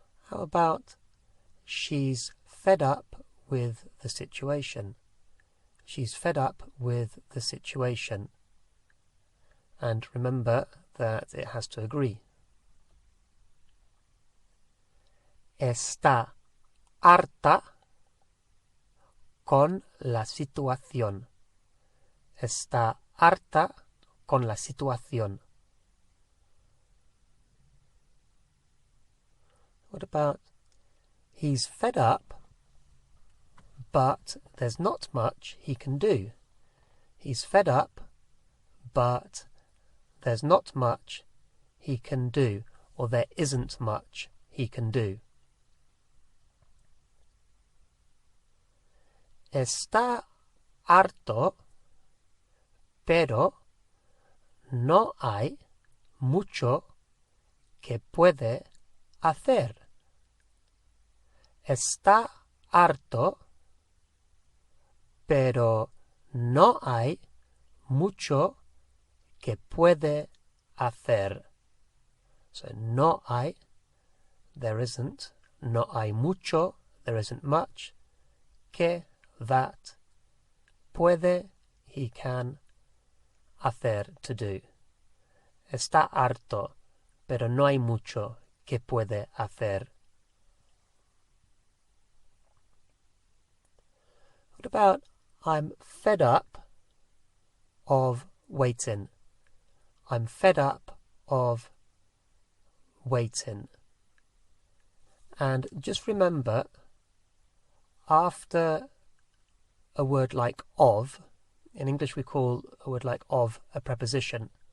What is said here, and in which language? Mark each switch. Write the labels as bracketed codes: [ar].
[en] How about she's fed up with the situation? She's fed up with the situation. And remember that it has to agree. [es] Está harta con la situación. Está harta con la situación. [en] What about he's fed up, but there's not much he can do? He's fed up, but there's not much he can do, or there isn't much he can do. [es] Está harto, pero no hay mucho que puede hacer. Está harto, pero no hay mucho que puede hacer. [en] So no hay, there isn't. No hay mucho, there isn't much. Que, that. Puede, he can. Hacer, to do. [es] Está harto, pero no hay mucho que puede hacer. [en] What about I'm fed up of waiting? I'm fed up of waiting. And just remember, after a word like of, in English we call a word like of a preposition.